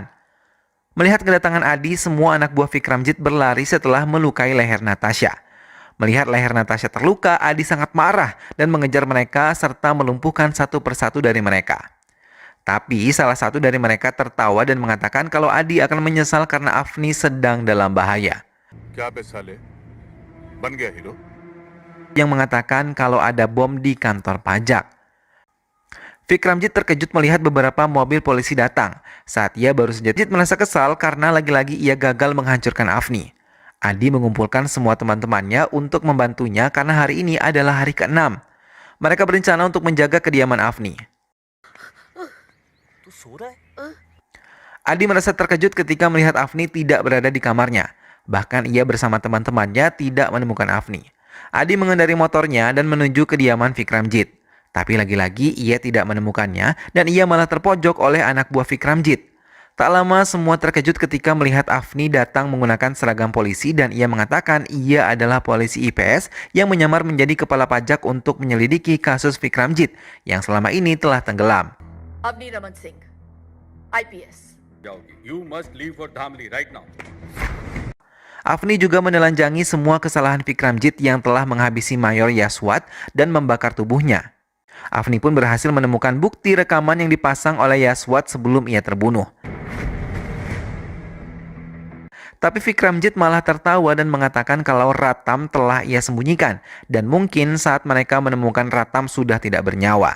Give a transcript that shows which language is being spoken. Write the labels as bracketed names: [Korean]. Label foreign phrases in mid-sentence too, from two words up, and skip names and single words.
[Indonesian] Melihat kedatangan Adi, semua anak buah Vikramjit berlari setelah melukai leher Natasha. Melihat leher Natasha terluka, Adi sangat marah dan mengejar mereka serta melumpuhkan satu persatu dari mereka. Tapi salah satu dari mereka tertawa dan mengatakan kalau Adi akan menyesal karena Afni sedang dalam bahaya. [Hindi] क्या बे साले बन गया हीरो। [Indonesian] Yang mengatakan kalau ada bom di kantor pajak. Vikramjit terkejut melihat beberapa mobil polisi datang. Saat ia baru saja merasa kesal karena lagi-lagi ia gagal menghancurkan Afni. Adi mengumpulkan semua teman-temannya untuk membantunya karena hari ini adalah hari ke-6. Mereka berencana untuk menjaga kediaman Afni. [Hindi] तू सो रहा है? [Indonesian] Adi merasa terkejut ketika melihat Afni tidak berada di kamarnya. Bahkan ia bersama teman-temannya tidak menemukan Afni. Adi mengendari motornya dan menuju kediaman Vikramjit. Tapi lagi-lagi ia tidak menemukannya dan ia malah terpojok oleh anak buah Vikramjit. Tak lama semua terkejut ketika melihat Afni datang menggunakan seragam polisi dan ia mengatakan ia adalah polisi IPS yang menyamar menjadi kepala pajak untuk menyelidiki kasus Vikramjit yang selama ini telah tenggelam. [Hindi] अवनी रमन सिंह, IPS। [English] You must leave for Dhamli right now. [Indonesian] Afni juga menelanjangi semua kesalahan Vikramjit yang telah menghabisi Mayor Yaswat dan membakar tubuhnya. Afni pun berhasil menemukan bukti rekaman yang dipasang oleh Yaswat sebelum ia terbunuh. Tapi Vikramjit malah tertawa dan mengatakan kalau Ratam telah ia sembunyikan dan mungkin saat mereka menemukan Ratam sudah tidak bernyawa.